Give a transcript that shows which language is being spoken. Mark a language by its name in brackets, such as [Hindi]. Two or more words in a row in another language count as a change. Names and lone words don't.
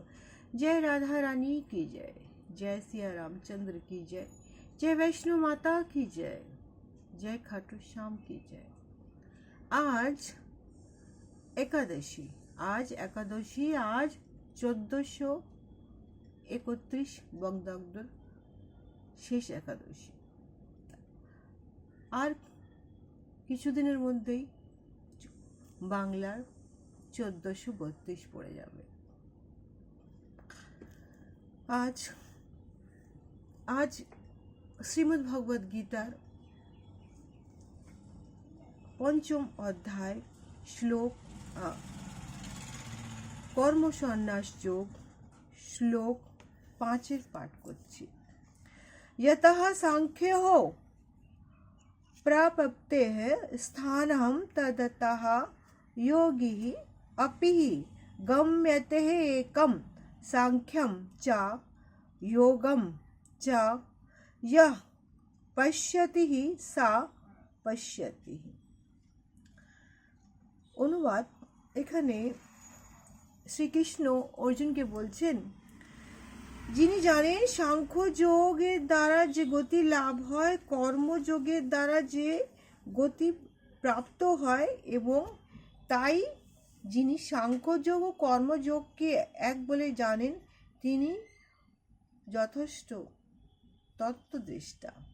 [Hindi] जय राधा रानी की जय, जय सिया रामचंद्र की जय, जय वैष्णो माता की जय, जय खाटू श्याम की जय। [Bangla] আজ একাদশী, আজ 1431 বঙ্গাব্দ শেষ একাদশী। আর কিছুদিনের মধ্যেই বাংলার 1432 পড়ে যাবে। আজ শ্রীমদ্ ভগবদ গীতার পঞ্চম অধ্যায় শ্লোক কর্ম সন্ন্যাস যোগ শ্লোক 5 পাঠ করছি। [Sanskrit] यतः सांख्यो प्राप्तेः स्थानं तदतः योगी अपि गम्यते एकं सांख्यं च योगं च यः पश्यति सा पश्यति। [Bangla] অনুবাদ, এখানে শ্রীকৃষ্ণ অর্জুনকে বলছেন, যিনি জানেন সাংখ্যযোগের দ্বারা যে গতি লাভ হয়, কর্মযোগের দ্বারা যে গতি প্রাপ্ত হয়, এবং তাই যিনি সাংখ্যযোগ ও কর্মযোগকে এক বলে জানেন তিনি যথেষ্ট তত্ত্বদৃষ্টা।